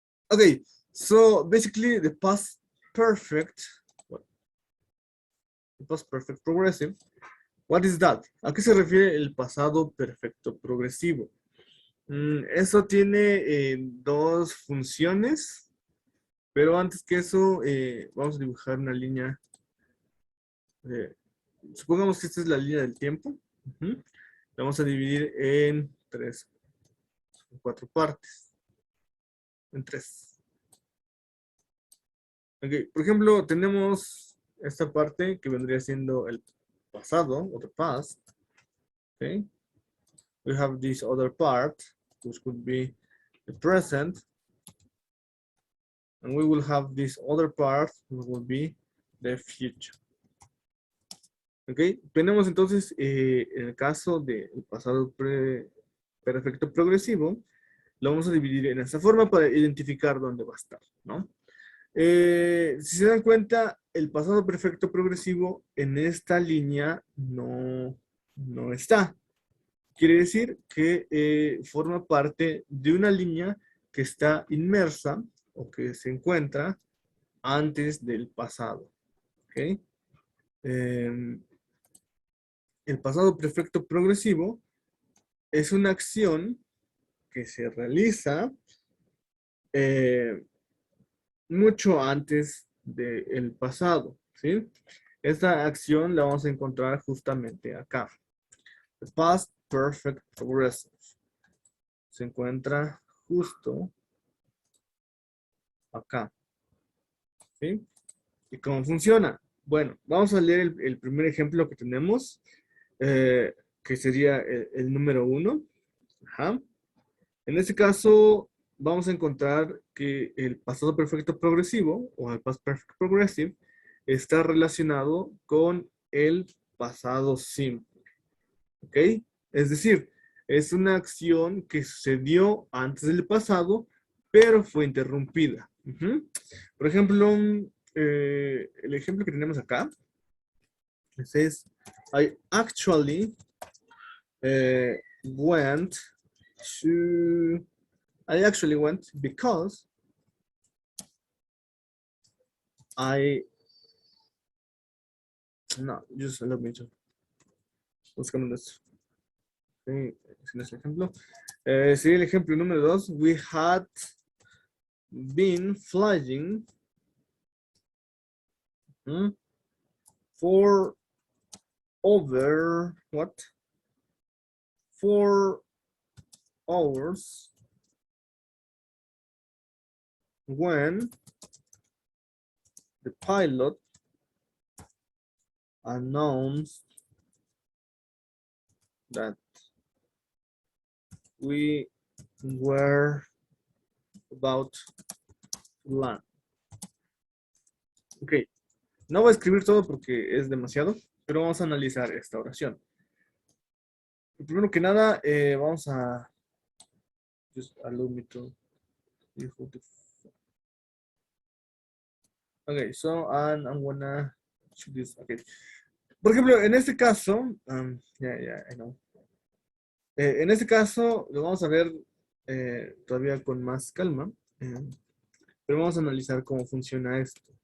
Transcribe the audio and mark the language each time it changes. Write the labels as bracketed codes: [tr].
[en] Okay, so basically the past perfect progressive. What is that? [es] ¿A qué se refiere el pasado perfecto progresivo? Eso tiene dos funciones, pero antes que eso vamos a dibujar una línea. Supongamos que esta es la línea del tiempo. La vamos a dividir en cuatro partes. En tres. Okay. Por ejemplo, tenemos esta parte que vendría siendo el pasado, o the past. Okay. [en] We have this other part, which could be the present. And we will have this other part, which will be the future. Okay. [es] Tenemos entonces, en el caso del pasado perfecto progresivo, lo vamos a dividir en esta forma para identificar dónde va a estar, ¿no? Si se dan cuenta, el pasado perfecto progresivo en esta línea no está. Quiere decir que forma parte de una línea que está inmersa o que se encuentra antes del pasado. ¿Okay? El pasado perfecto progresivo es una acción que se realiza mucho antes del pasado, ¿sí? Esta acción la vamos a encontrar justamente acá. [en] The past perfect progressive. [es] Se encuentra justo acá, ¿sí? ¿Y cómo funciona? Bueno, vamos a leer el primer ejemplo que tenemos, que sería el número 1. Ajá. En este caso, vamos a encontrar que el pasado perfecto progresivo, o el past perfect progressive, está relacionado con el pasado simple. ¿Ok? Es decir, es una acción que sucedió antes del pasado, pero fue interrumpida. Por ejemplo, el ejemplo que tenemos acá es [en] I actually went to... I actually went because no, just allow me to. [es] Buscamos esto. Sí, ese es el ejemplo. Sería el ejemplo número 2. [en] We had been flying for over, what? 4 hours when the pilot announced that we were about to land. [es] Ok, no voy a escribir todo porque es demasiado, pero vamos a analizar esta oración. Primero que nada, vamos a [en] just allow me to. Okay, so I'm gonna choose this. Okay. [es] Por ejemplo, en este caso, [en] I know. [es] En este caso lo vamos a ver todavía con más calma, pero vamos a analizar cómo funciona esto.